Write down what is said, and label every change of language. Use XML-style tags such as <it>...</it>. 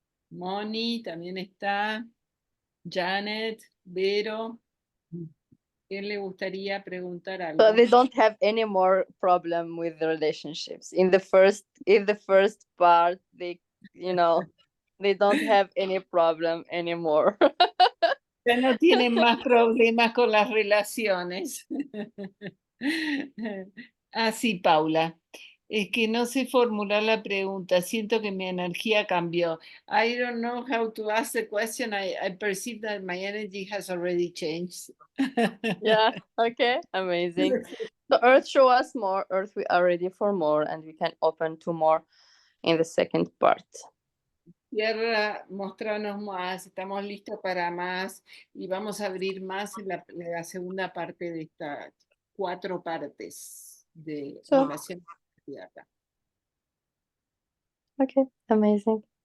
<es>Moni también está. Janet, Vero. ¿Quién le gustaría preguntar</es> <en>So</en> <es>algo?</es> <en>they don't have any more problem with the relationships. In the first part, they, you know, they don't have any problem anymore.</en> <es>Ya no tienen más problemas con las relaciones. Ah, sí, Paula. Es que no sé formular la pregunta. Siento que mi energía cambió.</es> <en>I don't know how to ask the question. I perceive that my energy has already changed. Yeah. Okay. Amazing. So Earth, show us more. Earth, we are ready for more, and we can open to more in the second part.</en> <es>Tierra, mostranos más, estamos listos para más y vamos a abrir más en la segunda parte de estas 4 partes de</es> <en>So,</en> <es>relación con la tierra.</es> <en>okay, amazing.</en>